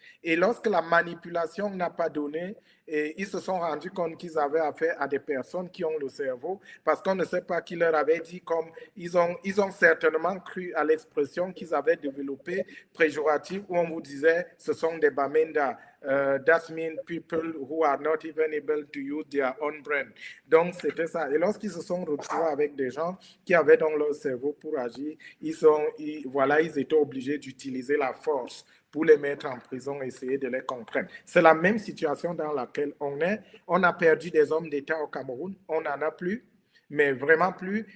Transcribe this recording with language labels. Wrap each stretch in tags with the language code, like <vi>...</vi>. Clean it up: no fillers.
<fr>Et lorsque la manipulation n'a pas donné, ils se sont rendus compte qu'ils avaient affaire à des personnes qui ont le cerveau, parce qu'on ne sait pas qui leur avait dit, comme ils ont certainement cru à l'expression qu'ils avaient développée péjorative, où on vous disait, ce sont des Bamenda.</fr> <en>That means people who are not even able to use their own brain.</en> <fr>Donc, c'était ça. Et lorsqu'ils se sont retrouvés avec des gens qui avaient dans leur cerveau pour agir, ils étaient obligés d'utiliser la force pour les mettre en prison et essayer de les comprendre. C'est la même situation dans laquelle on est. On a perdu des hommes d'État au Cameroun. On n'en a plus. Mais vraiment plus.</fr>